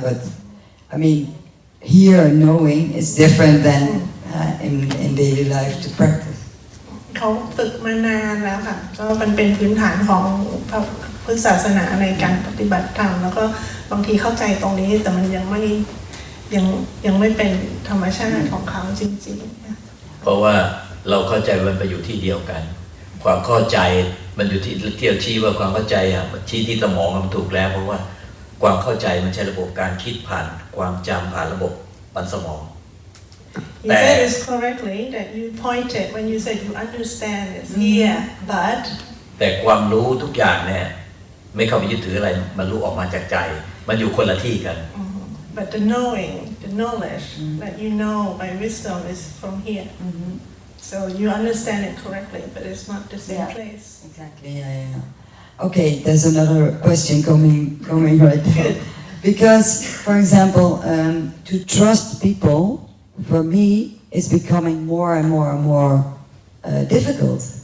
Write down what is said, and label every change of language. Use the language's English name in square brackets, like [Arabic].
[English] But I mean, here knowing is different than in daily life to practice. [Thai] เขาฝึกมานานแล้วค่ะก็มันเป็นพื้นฐานของ พุทธศาสนาในการปฏิบัติธรรมแล้วก็บางทีเข้าใจตรงนี้แต่มันยังไม่เป็นธรรมชาติของเขาจริงๆ เพราะว่าเราเข้าใจมันไปอยู่ที่เดียวกันความเข้าใจมันอยู่ที่เที่ยวชี้ว่าความเข้าใจอ่ะชี้ที่สมองมันถูกแล้วเพราะว่าความเข้าใจมันใช้ระบบการคิดผ่านความจำผ่านระบบปัญสมอง [English] You said this correctly that you pointed when you said you understand it's here but [Thai] แต่ความรู้ทุกอย่างเนี่ยไม่เข้าไปยึดถืออะไรมันรู้ออกมาจากใจมันอยู่คนละที่กัน [English] but the knowing the knowledge that you know by wisdom is from here so you understand it correctly but it's not the same place exactly yeah. Okay, there's another question coming right now. Because, for example, to trust people, for me, is becoming more and more difficult.